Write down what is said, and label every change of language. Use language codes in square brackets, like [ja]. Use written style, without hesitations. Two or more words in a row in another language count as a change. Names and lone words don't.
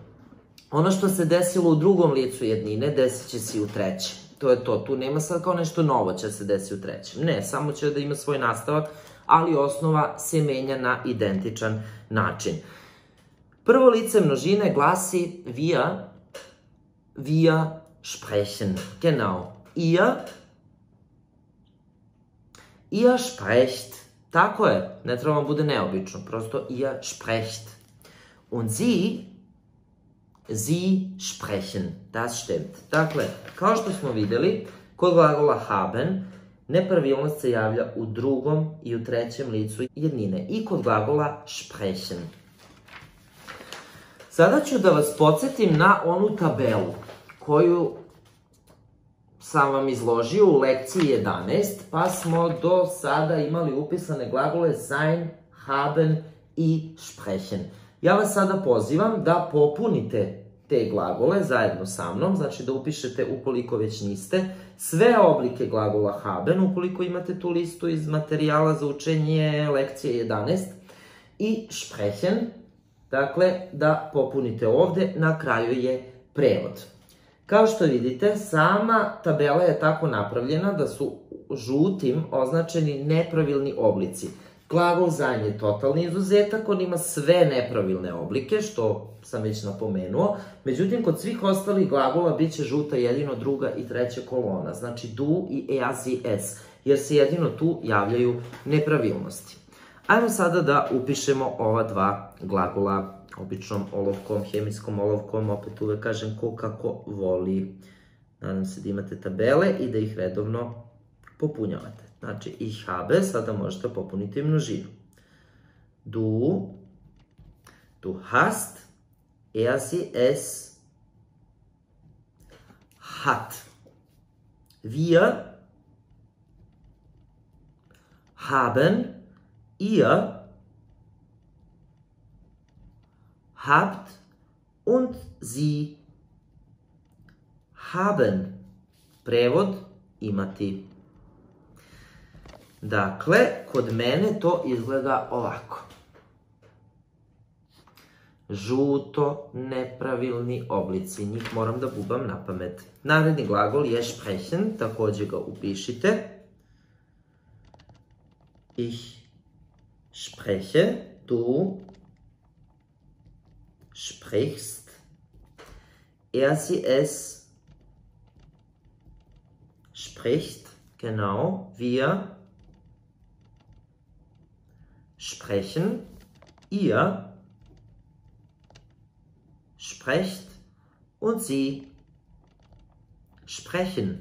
[sr] Ono što se desilo u drugom licu jednine, desit će se i u trećem. To je to. Tu nema sad kao nešto novo će se desiti u trećem. Ne, samo će da ima svoj nastavak, ali osnova se menja na identičan način. Prvo lice množine glasi [de] wir sprechen. Genau. Ihr sprecht. [sr] Tako je. Ne treba vam bude neobično. [de] Prosto ihr sprecht. Und sie sprechen. Das stimmt. [sr] Dakle, kao što smo videli, kod glagola haben, nepravilnost se javlja u drugom i u trećem licu jednine. I kod glagola sprechen. Sada ću da vas podsjetim na onu tabelu koju sam vam izložio u lekciji 11, pa smo do sada imali upisane glagole [de] sein, haben [sr] i sprechen. Ja vas sada pozivam da popunite te glagole zajedno sa mnom, znači da upišete, ukoliko već niste, sve oblike glagola haben, ukoliko imate tu listu iz materijala za učenje lekcije 11, i sprechen. Dakle, da popunite ovde, na kraju je prevod. Kao što vidite, sama tabela je tako napravljena da su žutim označeni nepravilni oblici. Glagol sein je totalni izuzetak, on ima sve nepravilne oblike, što sam već napomenuo. Međutim, kod svih ostalih glagola bit će žuta jedino druga i treća kolona, znači du i [de] er, sie, es, [sr] jer se jedino tu javljaju nepravilnosti. Ajmo sada da upišemo ova dva glagola običnom olovkom, hemijskom olovkom, opet uvek kažem ko kako voli. Nadam se da imate tabele i da ih redovno popunjavate. Znači, [de] ich habe, [sr] sada možete popuniti množinu. [de] Du hast, er, sie, es hat. Wir haben, ihr habt und sie haben. [sr] Prevod imati. Dakle, kod mene to izgleda ovako. Žuto, nepravilni oblici, njih moram da bubam na pamet. Naredni glagol je sprechen, također ga upišite. [de] Ich spreche, du sprichst, sie es spricht, genau, wir sprechen, ihr sprecht und sie sprechen.